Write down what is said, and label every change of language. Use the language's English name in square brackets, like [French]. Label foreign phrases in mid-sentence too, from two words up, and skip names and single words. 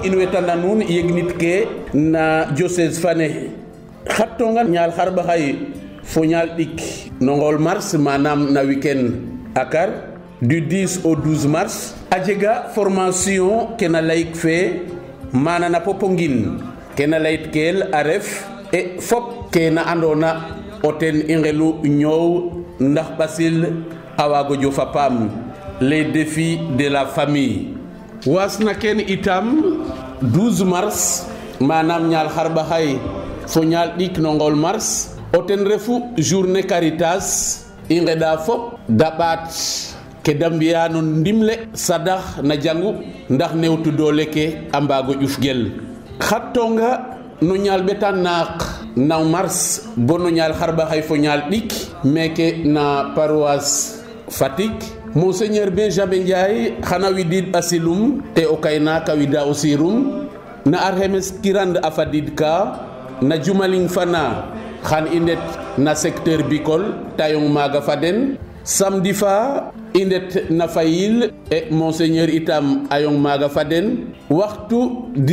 [Serer] in wetana nun yegnit ke na diocèse fane khatonga nyal kharba hay fo nyal dik nongol mars manam na weekend akar [French] du 10 au 12 mars [Serer] a jega formation ke na layik fe mana na Popenguine ke na layit kel a ref e fop ke na andona o ten i ngelu ñoow ndax ɓasil a waago jofa paam [French] les défis de la famille [Serer] wasna ken itam 12 mars manam ñaal xarɓaxay fo ñaal ɗik no ngol mars o ten refu journée Caritas i ngeɗa fop da ɓaat ke da mbiya no ndimle sadax na jangu ndax newtu doole ke a mbaago ƴufgel xattonga no ñaal ɓetan naaq na mars bo no ñaal xarɓaxay fo ñaal ɗik meke na paroisse Fatick Monseigneur Benjamin Ndiaye xana widid ɓasilum te o kaynaak a wida o sirum na alxames kirand a fadid ka na jumaling fana xan i ndet na secteur Bicol tayong maaga fa den samedi fa i ndet na Fayil e Monseigneur itam ayong maaga fa den waxtu